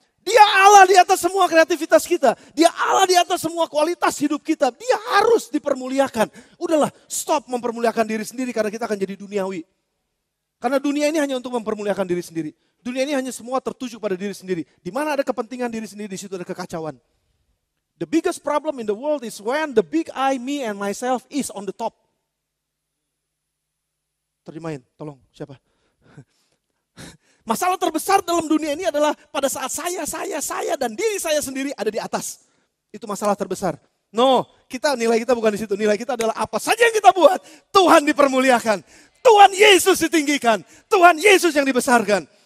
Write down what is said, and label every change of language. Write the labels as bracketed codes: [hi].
[id] Dia Allah di atas semua kreativitas kita. Dia Allah di atas semua kualitas hidup kita. Dia harus dipermuliakan. Udahlah, stop mempermuliakan diri sendiri karena kita akan jadi duniawi. Karena dunia ini hanya untuk mempermuliakan diri sendiri. Dunia ini hanya semua tertuju pada diri sendiri. Di mana ada kepentingan diri sendiri, di situ ada kekacauan. [en] The biggest problem in the world is when the big I, me and myself is on the top. [id] Terjemahin, tolong siapa? Masalah terbesar dalam dunia ini adalah pada saat saya dan diri saya sendiri ada di atas. Itu masalah terbesar. No, nilai kita bukan di situ. Nilai kita adalah apa saja yang kita buat, Tuhan dipermuliakan. Tuhan Yesus ditinggikan. Tuhan Yesus yang dibesarkan.